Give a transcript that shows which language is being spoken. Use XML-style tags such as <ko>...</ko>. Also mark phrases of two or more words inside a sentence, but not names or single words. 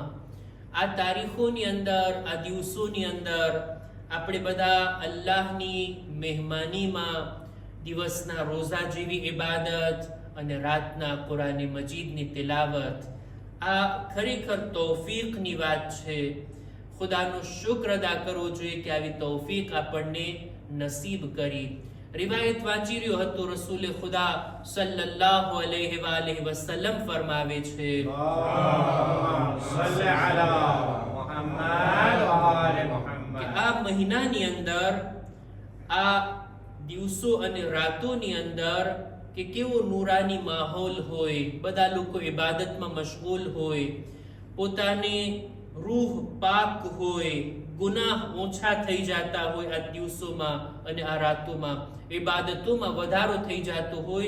<gu>આ તારીખોની અંદર, આ દિવસોની અંદર આપણે બધા અલ્લાહની મહેમાનીમાં દિવસના રોઝા જેવી ઇબાદત અને રાતના કુરાન મજીદની તિલાવત, આ ખરેખર તૌફીકની વાત છે. ખુદાનો શુક્ર અદા કરવો જોઈએ કે આવી તૌફીક આપણને નસીબ કરી. રિવાયત વાંચી રહ્યો હતો, રસૂલે ખુદા</gu> <ar>صلى الله عليه وآله وسلم</ar> <gu>ફરમાવે છે,</gu> <ar>صل على محمد و آل محمد.</ar> <gu>કે આ મહિનાની અંદર, આ દિવસો અને રાતોની અંદર કે કેવો નૂરાની માહોલ હોય, બધા લોકો ઇબાદતમાં મશગુલ હોય, પોતાની રૂહ પાક હોય, ગુનાહ ઓછા થઈ જતા હોય આ દિવસોમાં અને આ રાતોમાં, ઇબાદતોમાં વધારો થઈ જતો હોય.</gu>